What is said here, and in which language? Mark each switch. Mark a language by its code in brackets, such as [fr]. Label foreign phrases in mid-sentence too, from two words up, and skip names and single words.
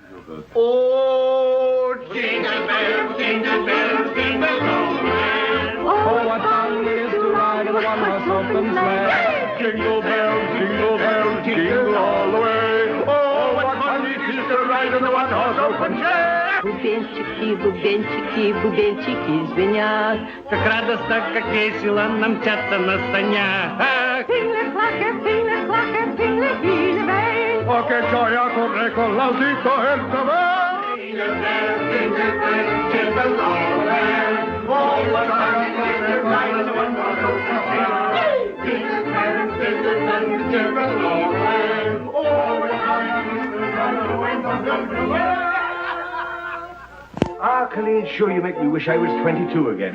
[en] Oh, jingle bells, jingle bells all the way. Oh, what fun it is to ride in a one-horse open sleigh. Jingle bells, jingle all the way. Oh, what fun it is to ride in the one-horse open sleigh. [ru] Бубенчики, бубенчики звенят. Как радостно, как весело нам мчаться на санях. [it] Oh, che gioia corre con l'audito e il cavallo. [en] Jingle bells, jingle all the way. Oh, what fun it is to ride in the one-horse open sleigh. Jingle bells, Ah, Colleen, sure you make me wish I was 22 again.